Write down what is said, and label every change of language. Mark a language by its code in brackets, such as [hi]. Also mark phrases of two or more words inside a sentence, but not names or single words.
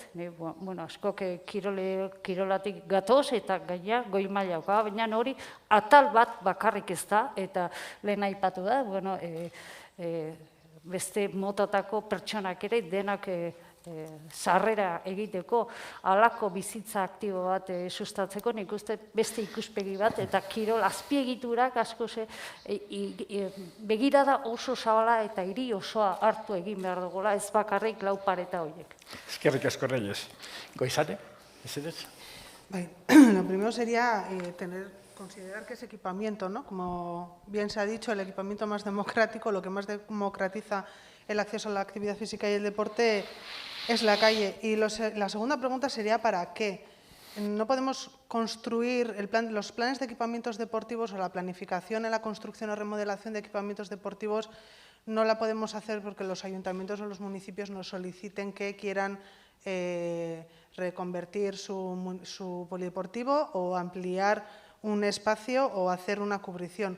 [eu] Askok kirolatik gatoz eta gaina goi mailakoa, baina hori atal bat bakarrik ez da, eta lehen aipatu da, beste motatako pertsonak ere denak sarrera egiteko, halako bizitza aktibo bat sustatzeko, nik uste beste ikuspegi bat, eta kirol azpiegiturak asko begirada oso zabala eta hiri osoa hartu egin behar dugula, ez bakarrik lau pareta horiek. Eskerrik asko, Reyes. Goizate, [es] ¿es? Lo primero sería considerar que ese equipamiento, ¿no? Como bien se ha dicho, el equipamiento más democrático, lo que más democratiza el acceso a la actividad física y el deporte es la calle. Y la segunda pregunta sería ¿para qué? No podemos construir los planes de equipamientos deportivos o la planificación en la construcción o remodelación de equipamientos deportivos no la podemos hacer porque los ayuntamientos o los municipios nos soliciten que quieran reconvertir su polideportivo o ampliar un espacio o hacer una cubrición.